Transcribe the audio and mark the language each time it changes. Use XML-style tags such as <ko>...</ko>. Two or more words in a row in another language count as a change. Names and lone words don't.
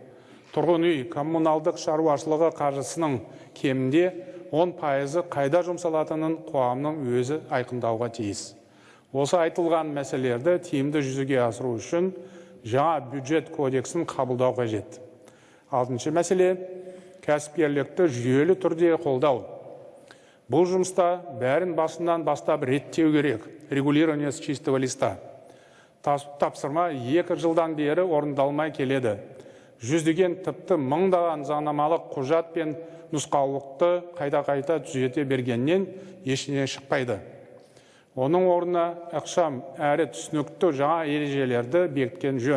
<kk>Тұрғын үй, коммуналдық шаруашылығы қаржысының кемінде 10% қайда жұмсалатынын қоғамның өзі айқындауға тиіс. Осы айтылған мәселелерді тиімді жүзеге асыру үшін жаңа бюджет кодексін қабылдау қажет. 6-шы мәселе – кәсіпкерлікті жүйелі түрде қолдау. Бұл жұмыста бәрін басынан бастап реттеу керек,</kk> <ru>регулирование с чистого листа.</ru> <kk>Тапсырма 2 жылдан бері орындалмай келеді. Жүздеген тіпті мыңдаған заңнамалық құжат пен нұсқаулықты қайта түзете бергеннен ешіне шықпайды. Оның орнына ықшам әрі түсінікті жаңа ережелерді бекіткен жөн.</kk>